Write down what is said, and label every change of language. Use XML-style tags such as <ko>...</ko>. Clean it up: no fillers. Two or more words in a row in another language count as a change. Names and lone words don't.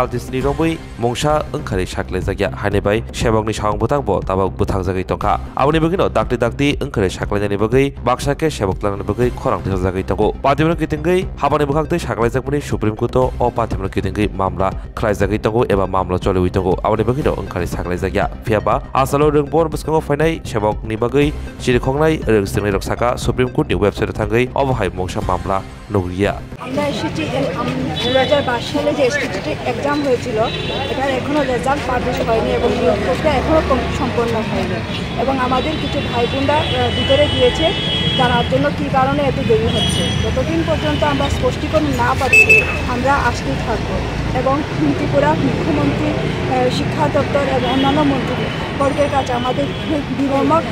<trp>दिसनि रबै मंसा ओंखारि साखलाय जागिया हानेबाय सेबकनि सावं बुथांबो ताबुक बुथां जागै तंखा आबनि बगिनो दाक्ति ओंखारि साखलायनायनि बागै बाक्साके सेबकलांनि बागै खरां दिसा जागै तंगो पार्टिमनो गिदिंगै हाबानि बुखांदै साखलायजाकमनि सुप्रीम कोर्ट अ पार्टिमनो गिदिंगै मामला ख्लायजागै तंगो एबा मामला चलिवै तंगो आबनि बगिनो ओंखारि साखलायजागिया फियाबा आसालो रोंबन बसकांगो फायनाय सेबकनि बागै सिरिखंनाय रोंसिंनाय रक्साका सुप्रीम कोर्टनि वेबसाइट थांगै अबहाय मंसा मामला নগরিয়া</trp> <bn>আমরা এসেছি 2022 সালে যে</bn> <en>STGT exam</en> <bn>হয়েছিল এটার এখনো রেজাল্ট পাবলিশ হয়নি এবং নিয়োগ প্রক্রিয়া এখনো সম্পন্ন হয়নি এবং আমাদের কিছু ভাই বোনরা ভিতরে গিয়েছে জানার জন্য কী কারণে এত দেরি হচ্ছে যতদিন পর্যন্ত আমরা স্পষ্টীকরণ না পাচ্ছি আমরা আসতেই থাকবো এবং ত্রিপুরা মুখ্যমন্ত্রী শিক্ষা দপ্তর এবং অন্যান্য মন্ত্রীবর্গের কাছে আমাদের বিনম্র</bn>